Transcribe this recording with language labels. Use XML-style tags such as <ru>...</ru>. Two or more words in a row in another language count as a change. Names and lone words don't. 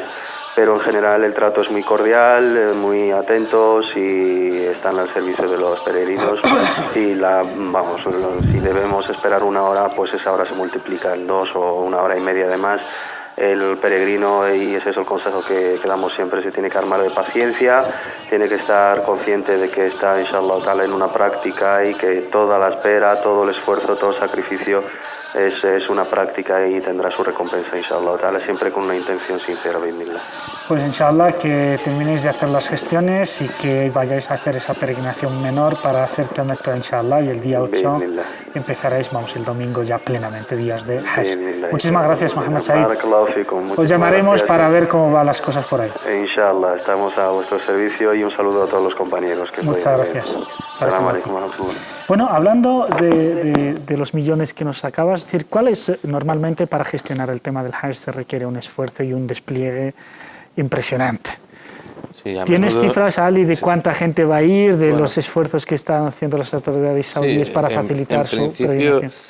<es>Pero en general el trato es muy cordial, muy atentos y están al servicio de los peregrinos. Si debemos esperar una hora, pues esa hora se multiplica en 2 o 1 hora y media de más. El peregrino, y ese es el consejo que damos siempre, se tiene que armar de paciencia, tiene que estar consciente de que está,</es> <ar>إن شاء الله تعالى,</ar> <es>en una práctica y que toda la espera, todo el esfuerzo, todo el sacrificio es una práctica y tendrá su recompensa,</es> <ar>إن شاء الله تعالى,</ar> <es>siempre con una intención sincera, bi'idhnillah. Pues inshallah que terminéis de hacer las gestiones y que vayáis a hacer esa peregrinación menor para hacer Tamattu, inshallah, y el día 8 empezaréis, el domingo ya plenamente, días de Hajj. Muchísimas gracias, Mohamed Said. Os llamaremos para ver cómo van las cosas por ahí. Inshallah, estamos a vuestro servicio y un saludo a todos los compañeros. Muchas gracias.</es> <ar>السلام عليكم ورحمة الله.</ar> <es>Bueno, hablando de los millones que nos acabas de decir, ¿cuál es normalmente para gestionar el tema del Hajj se requiere un esfuerzo y un despliegue impresionante? Sí, ¿Tienes cifras, Ali, de cuánta gente va a ir, de los esfuerzos que están haciendo las autoridades saudíes para facilitar su peregrinación?</es>